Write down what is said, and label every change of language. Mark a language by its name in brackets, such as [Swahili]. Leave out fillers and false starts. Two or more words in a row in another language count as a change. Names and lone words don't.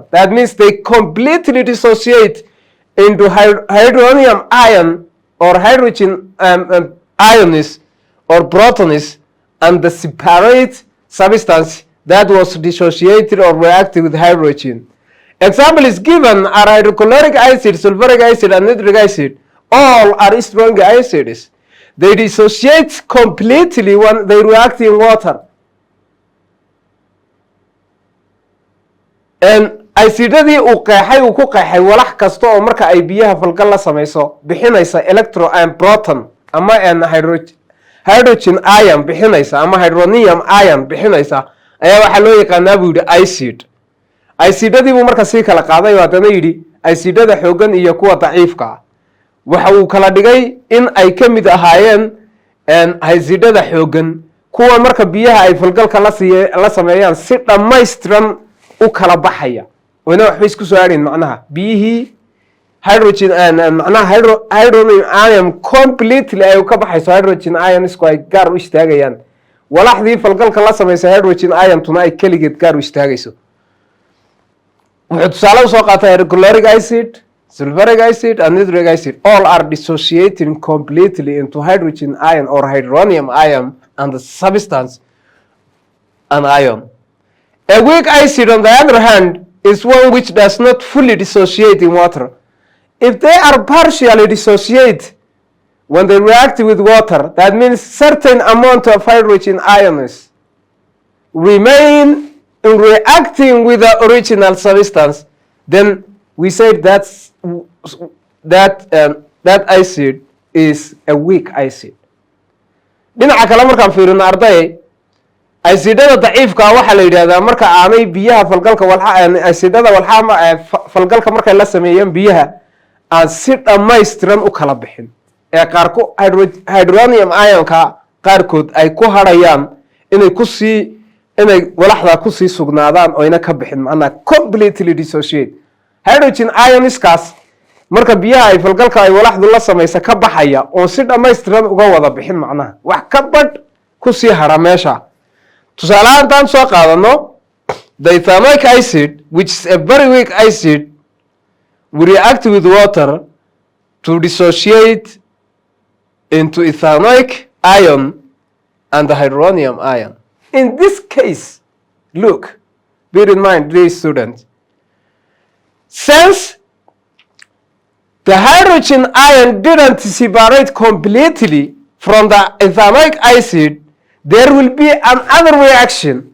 [English] That means they completely dissociate into hydronium ion or hydrogen ions or protons and the separate substance that was dissociated or reacted with hydrogen. Example is given are hydrochloric acid, sulfuric acid, and nitric acid. All are strong acids. They dissociate completely when they react in water. [Somali] acidadii uu qeexay uu ku qeexay walax kasta oo marka ay biyaha falgal la samayso bixinaysa [English] electron and proton [Somali] ama [English] hydrogen ion [Somali] bixinaysa ama [English] hydronium ion [Somali] bixinaysa ayaa waxa loo yaqaanaa buu yidhi acid. acidadii buu marka sii kala qaaday oo haddana yidhi acidada xoogan iyo kuwa daciifka waxa uu kala dhigay in ay ka mid ahaayeen acidada xoogan kuwa marka biyaha ay falgalka la sameeyaan si dhammaystiran u kala baxaya wayna waxba isku soo aadin macnaha biyihii hydrogen macnaha [English] hydronium ion completely [Somali] ay ka baxayso [English] hydrogen ion [Somali] isku ay gaar u istaagayaan walaxdii falgalka la sameysay [English] hydrogen ion [Somali] tuna ay kaligeed gaar u istaagayso. wuxuu tusaale u soo qaatay [English] hydrochloric acid, sulfuric acid, and nitric acid. All are dissociating completely into hydrogen ion or hydronium ion and the substance an ion. A weak acid, on the other hand, is one which does not fully dissociate in water. If they are partially dissociate when they react with water, that means certain amount of hydrogen ions remain in reacting with the original substance, then we say that acid is a weak acid. [Somali] dhinaca kale markaan fiirino arday acidada daciifka waxa la yiraahdaa marka aanay biyaha falgalka acidada falgalka markay la sameeyaan biyaha aan si dhammaystiran u kala bixin ee qaarku hydronium ionka qaarkood ay ku harayaan inay walaxda ku sii sugnaadaan oo ina ka bixin macnaha [English] completely dissociate. [Somali] hydrogen ionskaas marka biyaha ay falgalka ay walaxdu la sameeysa ka baxaya oo si dhammaystiran uga wada bixin macnaha wax ka badh ku sii hara meesha. tusaale ahaan soo qaadano [English] the ethanoic acid, which is a very weak acid, will react with water to dissociate into ethanoic ion and the hydronium ion. In this case, look, bear in mind, dear students, since the hydrogen ion didn't separate completely from the ethanoic acid, there will be another reaction.